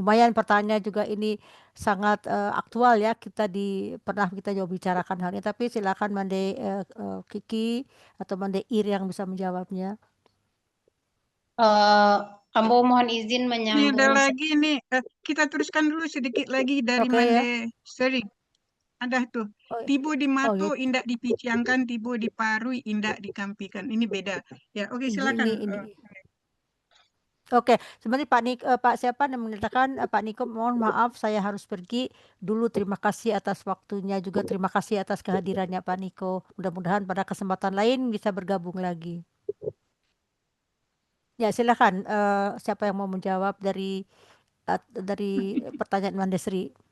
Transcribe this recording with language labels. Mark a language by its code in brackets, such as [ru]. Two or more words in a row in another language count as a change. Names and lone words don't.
[id] lumayan pertanyaan juga ini sangat aktual ya, pernah kita juga bicarakan hal ini, tapi silakan Mande Kiki atau Mande Ir yang bisa menjawabnya. Ambo mohon izin Ini ada menyambung. lagi nih, kita teruskan dulu sedikit lagi dari Oke ya. Mande Sri. Ada tuh, Oh, [min] tibu di oh mato, [id] ya. [min] indak dipiciangkan, tibu diparui, indak dikampikan. [id] Ini beda. Ya, oke silakan. Ini. Oke, sebenarnya Pak siapa yang mengatakan Pak Niko, mohon maaf saya harus pergi dulu. Terima kasih atas waktunya, juga terima kasih atas kehadirannya Pak Niko. Mudah-mudahan pada kesempatan lain bisa bergabung lagi. Ya silakan, siapa yang mau menjawab dari pertanyaan Mandesri.